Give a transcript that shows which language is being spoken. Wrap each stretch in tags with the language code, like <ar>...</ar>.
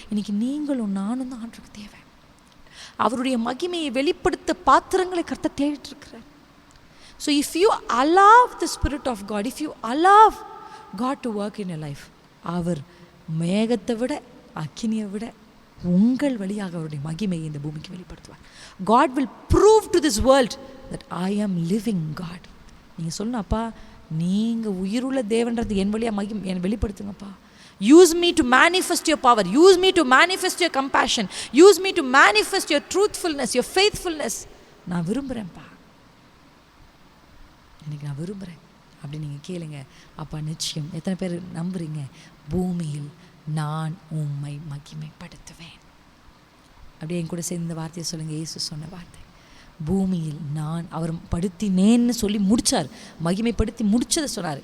<ta>இன்றைக்கி நீங்களும் நானும் தான் ஆண்டருக்கு தேவை. அவருடைய மகிமையை வெளிப்படுத்த பாத்திரங்களை கர்த்தர் தேடிட்டு இருக்கிறார்.</ta> <en>so if you allow the spirit of God, if you allow God to work in your life,</en> <ta>அவர் மேகத்தை விட அக்கினியை விட உங்கள் வழியாக அவருடைய மகிமையை இந்த பூமிக்கு வெளிப்படுத்துவார்.</ta> <en>God will prove to this world that I am living God.</en> <ta>நீங்கள் சொல்லணும், அப்பா நீங்கள் உயிருள்ள தேவன்றது என் வழியாக என் வெளிப்படுத்துங்கப்பா.</ta> <en>Use me to manifest your power. Use me to manifest your compassion. Use me to manifest your truthfulness, your faithfulness.</en> <ta>நான் விரும்புகிறேன்ப்பா, இன்னைக்கு நான் விரும்புகிறேன் அப்படி நீங்கள் கேளுங்க. அப்பா நிச்சயம், எத்தனை பேர் நம்புறீங்க, பூமியில் நான் உம்மை மகிமைப்படுத்துவேன். அப்படியே என் கூட சேர்ந்து இந்த வார்த்தையை சொல்லுங்கள். இயேசு சொன்ன வார்த்தை, பூமியில் நான், அவர் படுத்தினேன்னு சொல்லி முடித்தார், மகிமைப்படுத்தி முடிச்சதை சொன்னார்.</ta>